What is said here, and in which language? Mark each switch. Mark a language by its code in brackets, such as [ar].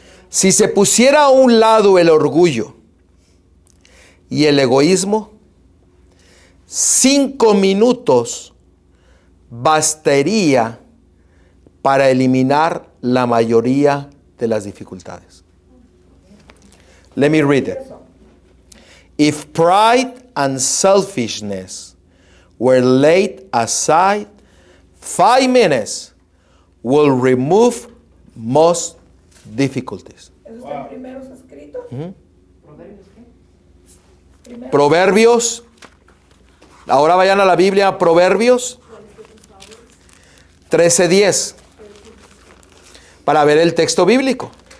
[es] Si se pusiera a un lado el orgullo y el egoísmo, 5 minutos bastaría para eliminar la mayoría de las dificultades. [en] Let me read it. If pride and selfishness were laid aside, 5 minutes will remove most difficulties. [es] ¿Eso está en primeros escritos? Proverbios. Ahora vayan a la Biblia, Proverbios 13:10, para ver el texto bíblico.